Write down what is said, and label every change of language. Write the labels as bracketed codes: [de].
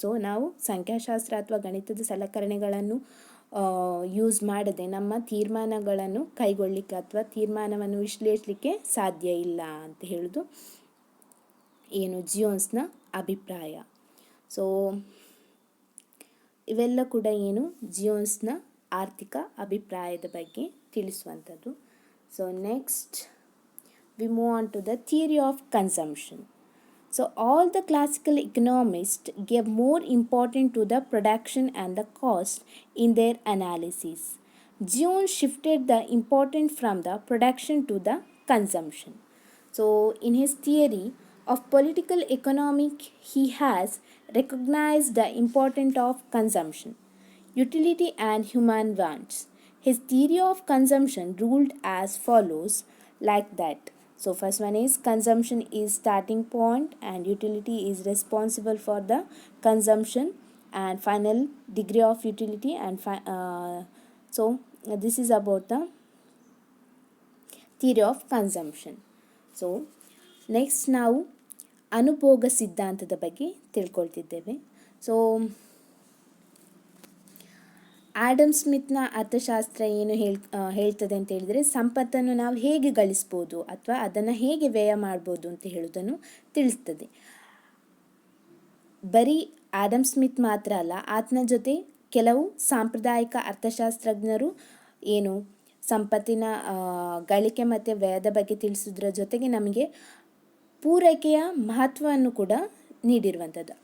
[kn] So ನಾವು ಸಂಖ್ಯಾಶಾಸ್ತ್ರ ಅಥವಾ ಗಣಿತದ ಸಲಕರಣೆಗಳನ್ನು ಯೂಸ್ ಮಾಡದೆ ನಮ್ಮ ತೀರ್ಮಾನಗಳನ್ನು ಕೈಗೊಳ್ಳಲಿಕ್ಕೆ ಅಥವಾ ತೀರ್ಮಾನವನ್ನು ವಿಶ್ಲೇಷಿಸಲಿಕ್ಕೆ ಸಾಧ್ಯ ಇಲ್ಲ ಅಂತ ಹೇಳೋದು ಜಿಯೋನ್ಸ್ನ ಅಭಿಪ್ರಾಯ. ಸೊ ಇವೆಲ್ಲ ಕೂಡ ಜಿಯೋನ್ಸ್ನ ಆರ್ಥಿಕ ಅಭಿಪ್ರಾಯದ ಬಗ್ಗೆ ತಿಳಿಸುವಂಥದ್ದು. [en] So next we move on to the theory of consumption. So all the classical economists gave more importance to the production and the cost in their analysis. Gion shifted the importance from the production to the consumption. So in his theory of political economy, he has recognized the importance of consumption, utility and human wants. His theory of consumption ruled as follows like that. So first one is consumption is starting point and utility is responsible for the consumption and final degree of utility and so this is about the theory of consumption. So next [kn] ನಾವು ಅನುಭೋಗ ಸಿದ್ಧಾಂತದ ಬಗ್ಗೆ ತಿಳ್ಕೊಳ್ತಿದ್ದೇವೆ. So Adam ಸ್ಮಿತ್ನ ಅರ್ಥಶಾಸ್ತ್ರ ಏನು ಹೇಳ್ತದೆ ಅಂತ ಹೇಳಿದರೆ, ಸಂಪತ್ತನ್ನು ನಾವು ಹೇಗೆ ಗಳಿಸ್ಬೋದು ಅಥವಾ ಅದನ್ನು ಹೇಗೆ ವ್ಯಯ ಮಾಡ್ಬೋದು ಅಂತ ಹೇಳೋದನ್ನು ತಿಳಿಸ್ತದೆ. ಬರೀ ಆಡಮ್ ಸ್ಮಿತ್ ಮಾತ್ರ ಅಲ್ಲ, ಆತನ ಜೊತೆ ಕೆಲವು ಸಾಂಪ್ರದಾಯಿಕ ಅರ್ಥಶಾಸ್ತ್ರಜ್ಞರು ಏನು ಸಂಪತ್ತಿನ ಗಳಿಕೆ ಮತ್ತು ವ್ಯಯದ ಬಗ್ಗೆ ತಿಳಿಸೋದ್ರ ಜೊತೆಗೆ ನಮಗೆ ಪೂರೈಕೆಯ ಮಹತ್ವವನ್ನು ಕೂಡ ನೀಡಿರುವಂಥದ್ದು.